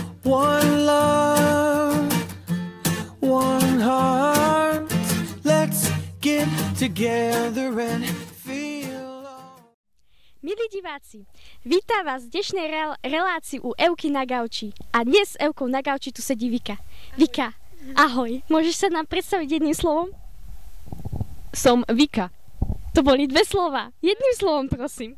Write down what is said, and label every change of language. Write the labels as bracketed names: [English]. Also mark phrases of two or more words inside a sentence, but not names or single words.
[English] One love, one heart. Let's get together and feel. [Slovak] Milí diváci, vítam vás v dnešnej relácii u Evky na gauči. A dnes s Evkou na gauči tu sedí Vika. Vika, ahoj, môžeš sa nám predstaviť jedným slovom? Som Vika. To boli dve slova. Jedným slovom, prosím.